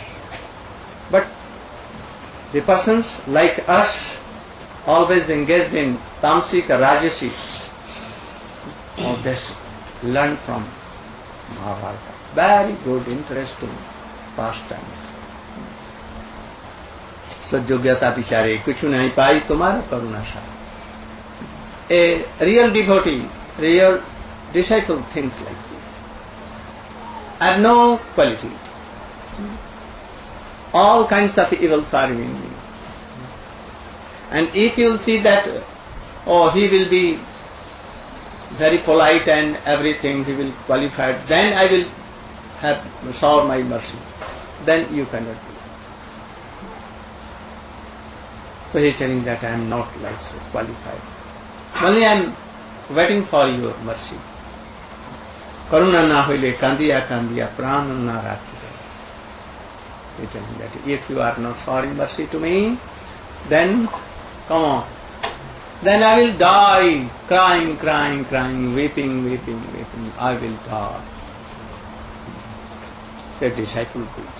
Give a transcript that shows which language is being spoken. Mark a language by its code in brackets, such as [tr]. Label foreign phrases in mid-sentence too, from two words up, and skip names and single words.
[en] But the persons like us, always engaged in tamasic or rajasic, all this learn from Mahabharata. Very good, interesting pastimes. [bn] So যোগ্যতা পিছারে কিছু নাহি পাই তোমার করুণা সার. [en] A real devotee, real disciple thinks like this. I have no quality. All kinds of evils are in me. And if you see that, he will be very polite and everything, he will qualify, then I will have shower my mercy. Then you cannot do. So he is telling that I am not like so qualified. Only I am waiting for your mercy. [bn] করুণা না হইলে কাঁদিয়া প্রাণ না রাখিয়া. [en] He is telling that if you are not showering mercy to me, then come on. Then I will die, crying, weeping. I will die. Said disciple preach.